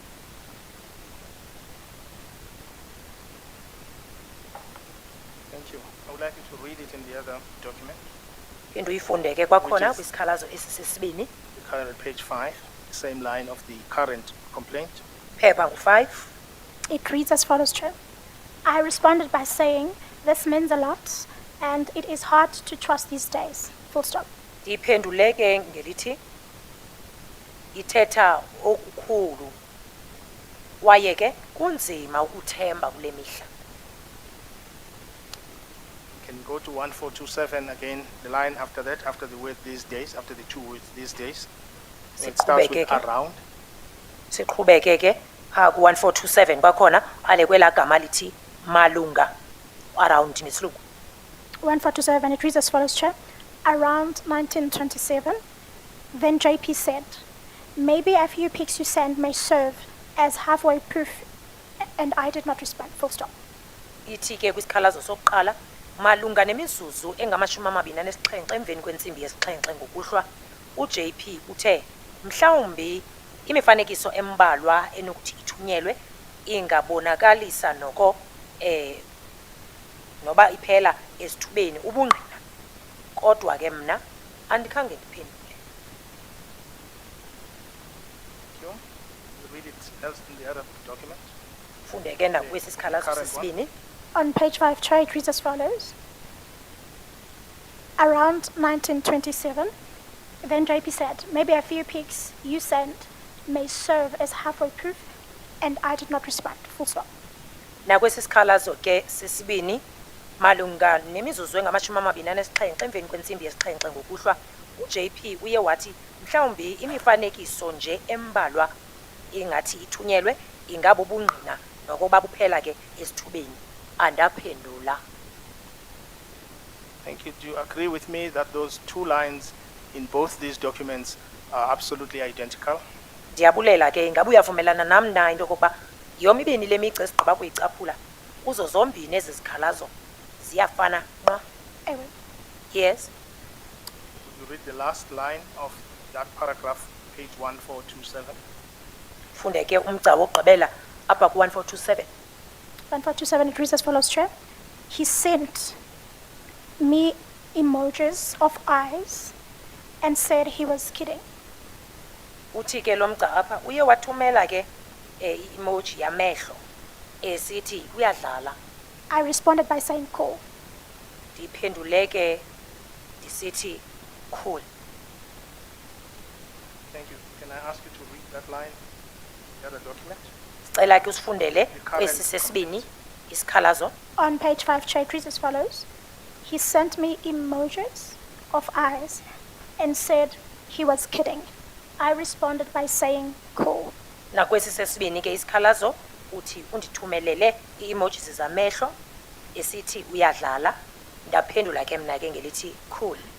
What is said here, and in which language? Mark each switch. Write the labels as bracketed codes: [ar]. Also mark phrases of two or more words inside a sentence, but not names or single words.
[en] Thank you. I would like you to read it in the other document. [xh] Phinde uyifunde ke kwakhona kwisikhalazo esisesibini. [en] The current page 5, the same line of the current complaint. [xh] Phepha ngu5. [en] It reads as follows, Chair. I responded by saying this means a lot and it is hard to trust these days. Full stop. [xh] Ndiphendule ke ngelithi ithetha okukhulu waye ke kunzima ukuthemba kule mihla. [en] Can you go to 1427 again, the line after that, after the word these days, after the two words these days? It starts with around. [xh] Siqhubeke ke pha ku1427 kwakhona ale kwela gama lithi malunga around nesilungu. [en] 1427, it reads as follows, Chair. Around 1927, then JP said, maybe a few pics you send may serve as halfway proof and I did not respond, full stop. [xh] Ithi ke kwisikhalazo sokuqala malunga nemizuzu engama-27 emveni kwentsimbi yesixhenxe ngokuhlwa uJP uthe mhlawumbi imifanekiso embalwa enokuthi ithunyelwe ingabonakalisa noko noba iphela esithubeni ubungqina kodwa ke mna andikhange ndiphendule. [en] Thank you. You read it else in the other document. [xh] Funde ke nakwesi sikhalazo [en] Current one. [xh] sesibini. [en] On page 5, Chair, it reads as follows. Around 1927, then JP said, maybe a few pics you sent may serve as halfway proof, and I did not respond, full stop. [xh] Nakwesi sikhalazo ke sesibini malunga nemizuzu engama-27 emveni kwentsimbi yesixhenxe ngokuhlwa uJP uye wathi mhlawumbi imifanekiso nje embalwa ingathi ithunyelwe ingabo ubungqina nokuba buphela ke esithubeni andaphendula. [en] Thank you. Do you agree with me that those two lines in both these documents are absolutely identical? [xh] Ndiyabulela ke ingabe uyavumelana nam na into yokokuba yomibini le migca esigqiba kuyicaphula kuzo zombini ezi zikhalazo ziyafana nqa? Ewe. [en] Yes. You read the last line of that paragraph, page 1427. [xh] Funde ke umgca wokugqibela apha ku-1427. [en] 1427, it reads as follows, Chair. He sent me emojis of eyes and said he was kidding. [xh] Uthi ke lo mgca apha uye wathumela ke i-emoji yamehlo esithi uyadlala. [en] I responded by saying cool. [xh] Ndiphendule ke ndisithi cool. [en] Thank you. Can I ask you to read that line, the other document? [xh] Sicela ke usifundele current kwesi sesibini isikhalazo. [en] On page 5, Chair, it reads as follows. He sent me emojis of eyes and said he was kidding. I responded by saying cool. [xh] Nakwesi sesibini ke isikhalazo uthi undithumelele i-emojis zamehlo esithi uyadlala ndaphendula ke mna ke ngelithi cool.